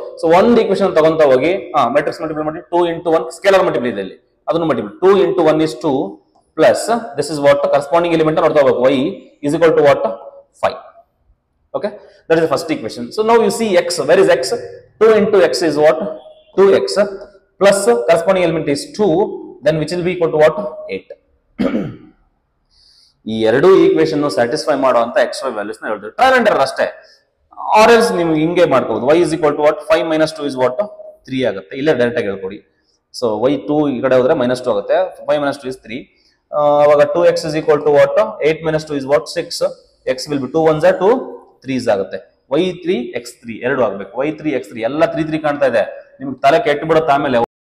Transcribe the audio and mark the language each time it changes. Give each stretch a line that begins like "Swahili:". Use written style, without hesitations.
Kannada: So ಒಂದು equation ತಗೊಂತ ಹೋಗಿ matrix multiply ಮಾಡಿ 2 ಇಂಟು 1 ಸ್ಕೇಲರ್ ಮಲ್ಟಿಪ್ಲೈ ಇದೆ, ಅದನ್ನು multiply 2 into 1 is 2 plus this is what corresponding element ನೋಡ್ತಾ ಹೋಗ್ಬೇಕು.
English: y is equal to what 5. Okay, that is the first equation. So now you see x, where is x? 2 into x is what 2x plus corresponding element is 2, then which will be equal to what 8.
Kannada: ಈ ಎರಡು equation satisfy ಮಾಡುವಂತ X Y values ನ ಹೇಳ್ತೀವಿ. Trial and error ಅಷ್ಟೇ. R else ನಿಮ್ಗೆ ಹಿಂಗೆ ಮಾಡ್ಕೋಬಹುದು.
English: y is equal to what 5 minus 2 is what 3 ಆಗುತ್ತೆ.
Kannada: ಇಲ್ಲೇ ಡೈರೆಕ್ಟ್ ಆಗಿ ಹೇಳ್ಕೊಡಿ.
English: So y 2 ಈ ಕಡೆ ಹೋದ್ರೆ -2 ಆಗುತ್ತೆ. 5 minus 2 is 3. ಅವಾಗ 2x is equal to what 8 minus 2 is what 6. x will be 2 1s are 2 3s ಆಗುತ್ತೆ.
Kannada: y3 x3 ಎರಡು ಆಗ್ಬೇಕು. y3 x3 ಎಲ್ಲ 3 3 ಕಾಣ್ತಾ ಇದೆ. ನಿಮ್ಗೆ ತಲೆ ಕೆಟ್ಟು ಬಿಡುತ್ತೆ ಆಮೇಲೆ.